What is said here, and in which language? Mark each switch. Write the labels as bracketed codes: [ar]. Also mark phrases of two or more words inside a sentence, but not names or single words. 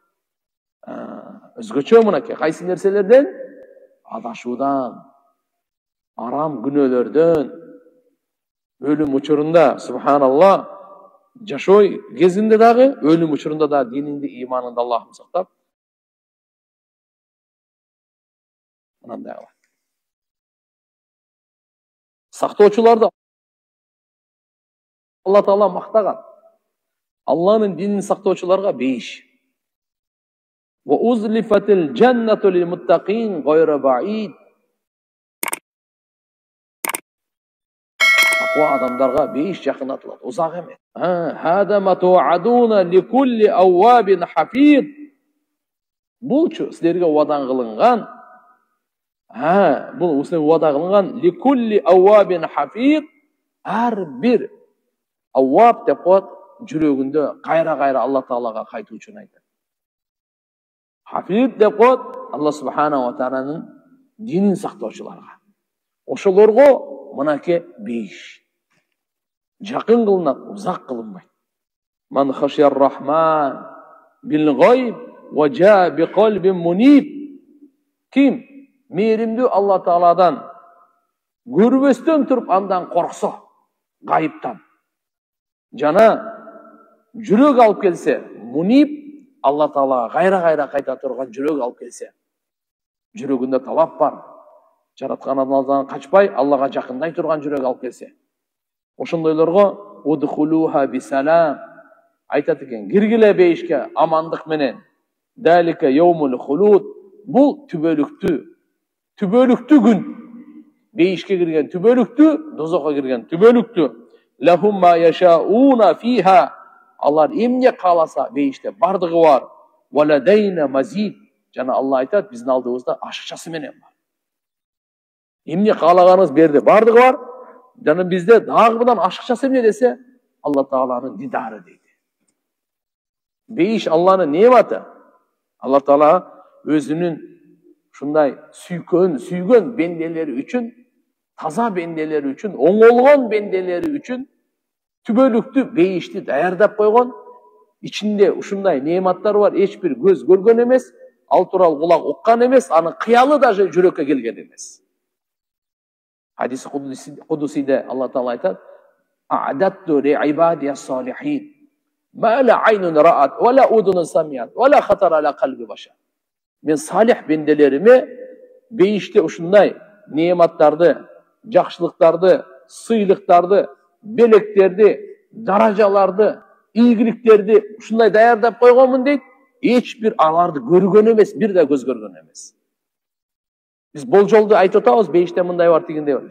[ky] Өзгөчө мынакей кайсы нерселерден? Адашуудан, арам күнөөлөрдөн, өлүм учурунда, субханалла, жашоо кезинде дагы, өлүм учурунда да диниңди, ыйманыңды Аллахым сактап, мынандай кылат. Сактоочуларды Алла Таала мактаган. Алланын динин сактоочуларга бейиш. [ar] وأزلفت الجنة للمتقين غير بعيد. [ky] Таква адамдарга бейиш жакынатылат, узак эмес. [ar] هذا ما توعدون لكل أواب حفيظ. [ky] Булчу силерге убадан кылынган. Бул силерге убада кылынган [ar] لكل أواب حفيظ. [ky] Ар бир авваб деп коет, жүрөгүндө кайра-кайра Алла Таалага кайтуучуну айтат. Хафид деп коет, Алла [ar] سبحانه وتعالى [ky] динин сактоочуларга. Ошолорго мынакей бейиш. Жакын кылынат, узак кылынбайт. [ar] من خشي الرحمن بالغيب وجاء بقلب منيب. [ky] Ким мээримдүү Алла Тааладан көрбөстөн туруп андан корксо, гайыптан. Жана жүрөк алып келсе, муниб Алла Таалага кайра-кайра кайта турган жүрөк алып келсе. Жүрөгүндө талап бар. Жараткан Алладан качпай, Аллага жакындай турган жүрөк алып келсе. Ошондойлорго [ar] ادخلوها بسلام [ky] айтат экен, киргиле бейишке амандык менен. [ar] ذلك يوم الخلود. [ky] Бул түбөлүктүү күн. Бейишке кирген түбөлүктүү, дозокко кирген түбөлүктүү. [ar] لهم ما يشاؤون فيها. [ky] Алар эмне кааласа бейиште бардыгы бар. [ar] ولدينا مزيد. [ky] Жана Алла айтат, биздин алдыбызда ашыкчасы менен бар. Эмне каалаганыңыз берди, бардыгы бар. Жана бизде дагы мындан ашыкчасы эмне десе, Алла Тааланын дидары дейт. Бейиш Алланын нематы. Алла Таала өзүнүн ушундай сүйгөн бенделери үчүн, таза бенделери үчүн, оңолгон бенделери үчүн түбөлүктүү бейишти даярдап койгон. Ичинде ушундай нематтар бар, эч бир көз көргөн эмес, ал тууралуу кулак уккан эмес, анын кыялы даже жүрөккө келген эмес. Хадис Кудусиде Аллах Таала айтат, [ar] "أعددت لعبادي الصالحين ما لا عين رأت ولا أذن سمعت ولا خطر على قلب بشر." [ky] Мен салих бенделериме бейиште ушундай нематтарды, жакшылыктарды, сыйлыктарды, белектерди, даражаларды, ийгиликтерди ушундай даярдап койгонмун дейт. Эч бир аларды көргөн эмес, бир да көз көргөн эмес. Биз болжолду айтып атабыз, бейиште мындай бар, тигиндей бар.